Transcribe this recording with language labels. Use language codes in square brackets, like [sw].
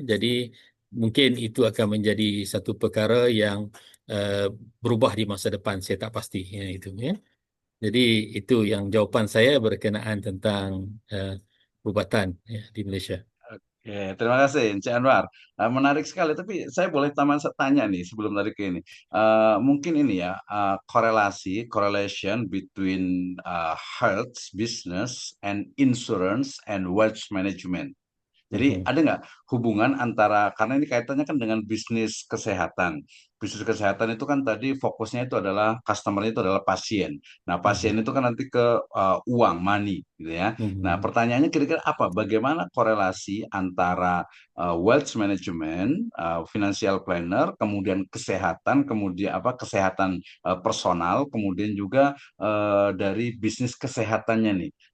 [ms] Jadi mungkin itu akan menjadi satu perkara yang berubah di masa depan. Saya tak pasti, ya, itu, ya. Jadi itu yang jawapan saya berkenaan tentang perubatan, ya, di Malaysia. [id] Oke, terima kasih Encik Anwar. Menarik sekali, tapi saya boleh tanya nih sebelum tadi ke ini. Mungkin ini ya, [en] correlation between health, business, and insurance and wealth management. [id] Jadi ada nggak hubungan antara, karena ini kaitannya kan dengan bisnis kesehatan. Bisnis kesehatan itu kan tadi fokusnya itu adalah customer itu adalah pasien. Nah, pasien itu kan nanti ke uang, money, gitu ya. Nah, pertanyaannya kira-kira apa? Bagaimana korelasi antara wealth management, financial planner, kemudian kesehatan, kemudian kesehatan personal, kemudian juga dari bisnis kesehatannya nih.